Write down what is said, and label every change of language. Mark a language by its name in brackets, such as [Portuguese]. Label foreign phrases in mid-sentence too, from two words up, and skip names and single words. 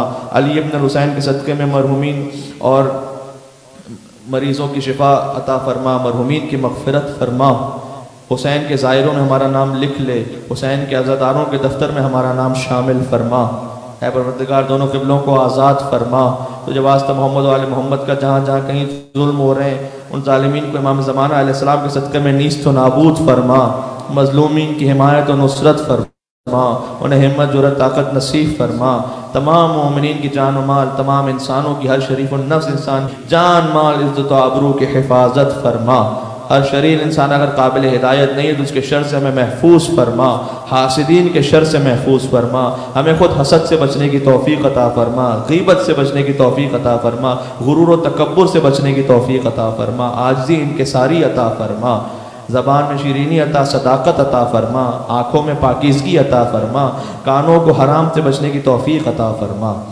[Urdu] علی ابن الحسین کے صدقے میں مرحومین اور مریضوں کی شفا عطا فرما، مرحومین کی مغفرت فرما۔ حسین کے زائروں میں ہمارا نام لکھ لے، حسین کے عزاداروں کے دفتر میں ہمارا نام شامل فرما۔ اے پروردگار دونوں قبلوں کو آزاد فرما۔ تو جب واسطہ محمد و آل محمد کا جہاں جہاں کہیں ظلم ہو رہے ہیں، ان ظالمین کو امام زمانہ [Arabic] علیہ السلام [Urdu] کے صدقے میں نیست و نابود فرما، مظلومین کی حمایت و نصرت فرما، انہیں ہمت، جرأت، طاقت نصیب فرما۔ تمام مومنین کی جان و مال، تمام انسانوں کی، ہر شریف النفس انسان جان مال، عزت و آبرو کی حفاظت فرما۔ ہر شریر انسان اگر قابل ہدایت نہیں ہے تو اس کے شر سے ہمیں محفوظ فرما، حاسدین کے شر سے محفوظ فرما، ہمیں خود حسد سے بچنے کی توفیق عطا فرما، غیبت سے بچنے کی توفیق عطا فرما، غرور و تکبر سے بچنے کی توفیق عطا فرما، عاجزی انکساری عطا فرما، زبان میں شیرینی عطا، صداقت عطا فرما، آنکھوں میں پاکیزگی عطا فرما، کانوں کو حرام سے بچنے کی توفیق عطا فرما۔